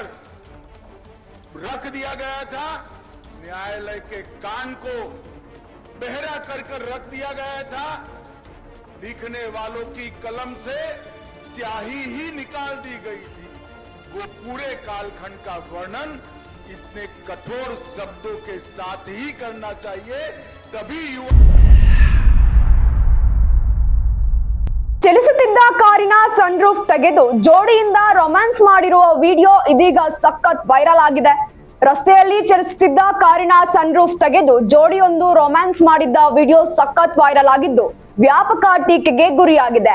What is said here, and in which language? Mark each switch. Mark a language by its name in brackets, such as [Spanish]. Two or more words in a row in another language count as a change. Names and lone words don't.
[Hindi] रख दिया गया था, न्यायालय के कान को बहरा कर रख दिया गया था, लिखने वालों की कलम से स्याही ही निकाल दी गई थी, वो पूरे कालखंड का वर्णन इतने कठोर शब्दों के साथ ही करना चाहिए, तभी युवा। [Kannada] ಚಲಿಸುತ್ತಿದ್ದ ಕಾರಿನ ಸನ್ ರೂಫ್ ತೆಗೆದು ಜೋಡಿಯಿಂದ ರೊಮ್ಯಾನ್ಸ್ ಮಾಡಿರುವ ವಿಡಿಯೋ ಇದೀಗ ಸಖತ್ ವೈರಲ್ ಆಗಿದೆ. ರಸ್ತೆಯಲ್ಲಿ ಚಲಿಸುತ್ತಿದ್ದ ಕಾರಿನ ಸನ್ ರೂಫ್ ತೆಗೆದು ಜೋಡಿಯೊಂದು ರೊಮ್ಯಾನ್ಸ್ ಮಾಡಿದ್ದ ವಿಡಿಯೋ ಸಖತ್ ವೈರಲ್ ಆಗಿದ್ದು ವ್ಯಾಪಕ ಟೀಕೆಗೆ ಗುರಿಯಾಗಿದೆ.